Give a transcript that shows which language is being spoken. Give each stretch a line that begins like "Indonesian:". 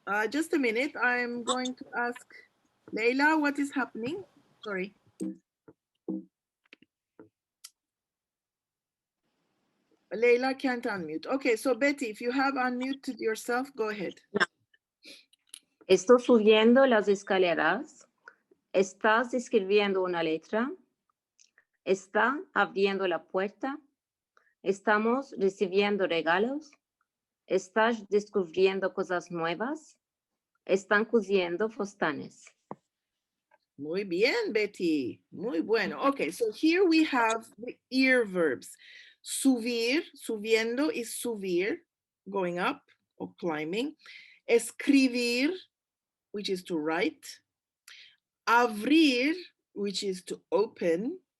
English: Just a minute. I'm going to ask Leila what is happening. Sorry. Leila can't unmute. Okay, so Betty, if you have unmuted yourself, go ahead.
Ladino: Estoy subiendo las escaleras. Estás escribiendo una letra. Está abriendo la puerta. Estamos recibiendo regalos. Estás descubriendo cosas nuevas. Están cosiendo fostanes. Muy bien, Betty. Muy bueno.
English: Okay, so here we have the ear verbs. Subir, subiendo is subir, going up or climbing. Escribir, which is to write. Abrir, which is to open.